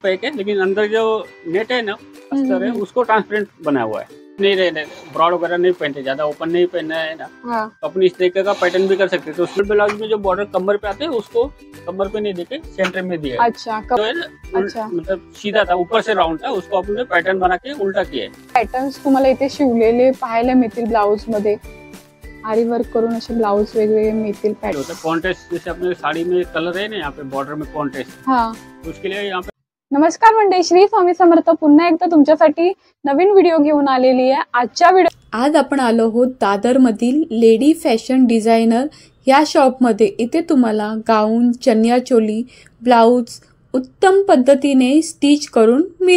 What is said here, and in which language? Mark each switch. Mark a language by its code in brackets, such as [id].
[hi] Pack है, लेकिन अंदर जो नेट है ना अस्तर है उसको ट्रांसपेरेंट बना हुआ है। नहीं रहने ब्रॉड वगैरह नहीं पहनते, ज्यादा ओपन नहीं पहनना है ना। हाँ। तो अपनी इस तरीके का पैटर्न भी कर सकते हैं। तो स्लिट ब्लाउज में जो बॉर्डर कमर पे आते हैं उसको कमर पे नहीं देके सेंटर में दिया है। अच्छा, तो है ना, अच्छा। मतलब सीधा था, ऊपर से राउंड था, उसको आपने पैटर्न बना के उल्टा किया है। [mr] पॅटर्न्स तुम्हाला इथे शिवलेले पाहायला मिळतील ब्लाउज मध्ये, आरी वर्क करून असे ब्लाउज वेगवेगळे मिळतील पॅटर्न। [hi] कॉन्ट्रास्ट जैसे अपने साड़ी में कलर है ना, यहाँ पे बॉर्डर में कॉन्ट्रास्ट, हाँ, तो उसके लिए यहाँ पे। [mr] नमस्कार मंडळी, श्री स्वामी समर्थ पुन्हा एकदा तुमच्यासाठी नवीन व्हिडिओ घेऊन आलेली आहे। आजच्या व्हिडिओ आज आपण आलो आहोत दादर मधील लेडी फॅशन डिझायनर या शॉप मध्ये। इथे तुम्हाला गाऊन, चनिया चोली, ब्लाउज उत्तम पद्धतीने स्टिच करून मी